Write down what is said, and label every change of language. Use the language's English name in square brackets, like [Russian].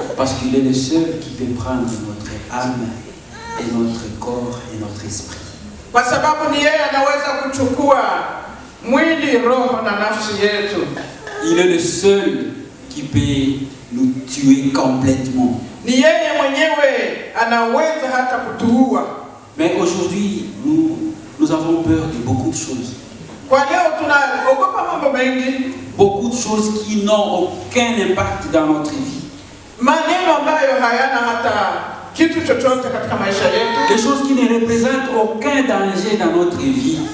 [French] Parce qu'il est le seul qui peut prendre notre âme et notre corps et notre esprit. [Swahili] Kwa sababu ni yeye anaweza kuchukua mwili, roho na nafsi yetu. [French] Il est le seul qui peut nous tuer complètement. [Swahili] Ni yeye mwenyewe anaweza hata kutuua. [French] Mais aujourd'hui, nous avons peur de beaucoup de choses. [Swahili] Kwa leo tunaogopa mambo mengi. [French] Beaucoup de choses qui n'ont aucun impact dans notre vie. [Swahili] Maneno ambayo hayana hata kitu chochote katika maisha yetu. [French] Des choses qui ne représentent aucun danger dans notre vie.